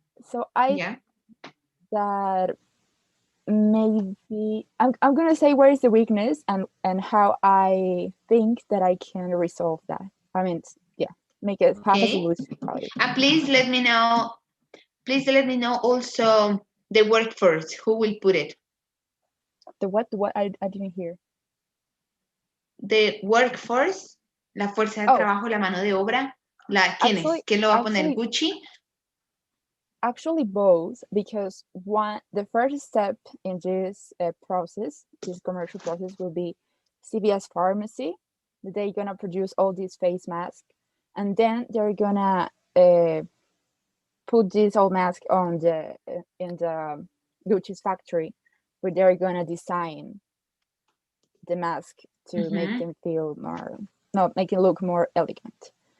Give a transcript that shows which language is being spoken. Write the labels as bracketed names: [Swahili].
[English] So I that maybe I'm gonna say where is the weakness and how I think that I can resolve that. I mean, make it have a solution about it. And please let me know. Please let me know also the workforce. Who will put it? The what? The what? I didn't hear. The workforce, [Spanish] la fuerza de trabajo, la mano de obra. ¿Quién es? ¿Quién lo va a poner? ¿Gucci? [English] Actually, both, because the first step in this process, this commercial process, will be CVS Pharmacy. They're gonna produce all these face masks, and then they're gonna put this old mask on in the Gucci's factory, where they're gonna design the mask to make them feel make it look more elegant.